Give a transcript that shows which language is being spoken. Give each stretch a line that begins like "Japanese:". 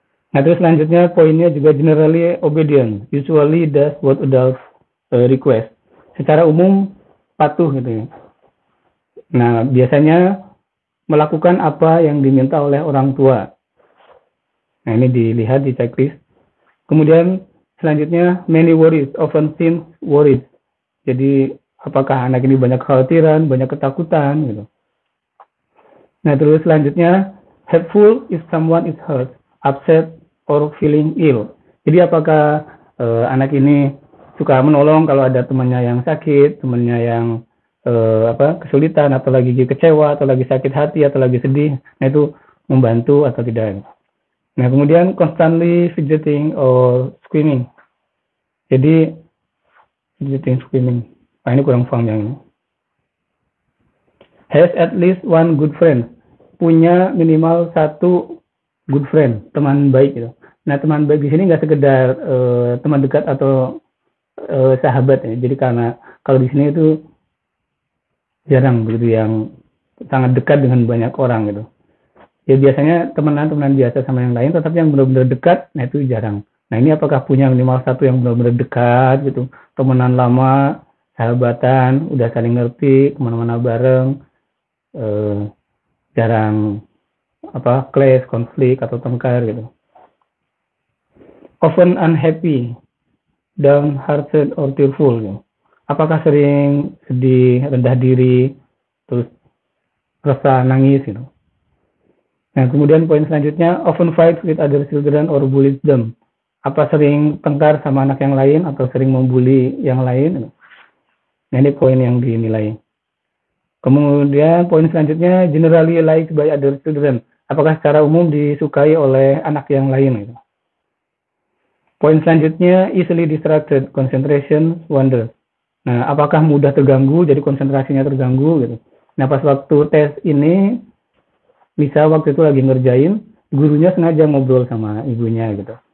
Indonesian: Nah, terus selanjutnya poinnya juga
English: generally obedient, usually does what adults request.
Indonesian: Secara umum patuh gitu ya. Nah, biasanya melakukan apa yang diminta oleh orang tua. Nah, ini dilihat di checklist. Kemudian selanjutnya
English: many worries, often seems worried.
Indonesian: Jadi apakah anak ini banyak kekhawatiran, banyak ketakutan gitu. Nah, terus selanjutnya
English: helpful if someone is hurt, upset, or feeling ill.
Indonesian: Jadi apakah anak ini suka menolong kalau ada temannya yang sakit, temannya yang kesulitan, atau lagi kecewa, atau lagi sakit hati, atau lagi sedih. Nah, itu membantu atau tidak. Nah, kemudian
English: constantly fidgeting or screaming.
Indonesian: Jadi
English: fidgeting, screaming.
Indonesian: Nah, ini kurang paham yang ini.
English: Has at least one good friend.
Indonesian: Punya minimal 1
English: good friend,
Indonesian: teman baik gitu. Nah, teman baik di sini nggak sekedar teman dekat atau sahabat ya. Jadi karena kalau di sini itu jarang begitu yang sangat dekat dengan banyak orang gitu. Ya biasanya teman-teman biasa sama yang lain, tetapi yang benar-benar dekat, nah itu jarang. Nah, ini apakah punya minimal 1 yang benar-benar dekat gitu, temenan lama, sahabatan, udah saling ngerti, kemana-mana bareng, jarang clash, konflik atau tengkar gitu.
English: Often unhappy, downhearted or tearful
Indonesian: gitu. Apakah sering sedih, rendah diri, terus rasa nangis gitu. Nah, kemudian poin selanjutnya,
English: often fight with other children or bully them.
Indonesian: Apa sering tengkar sama anak yang lain atau sering membuli yang lain? Nah, ini poin yang dinilai. Kemudian poin selanjutnya,
English: generally liked by other children.
Indonesian: Apakah secara umum disukai oleh anak yang lain? Gitu. Poin selanjutnya,
English: easily distracted, concentration, wonder.
Indonesian: Nah, apakah mudah terganggu, jadi konsentrasinya terganggu gitu. Nah, pas waktu tes ini, bisa waktu itu lagi ngerjain, gurunya sengaja ngobrol sama ibunya gitu.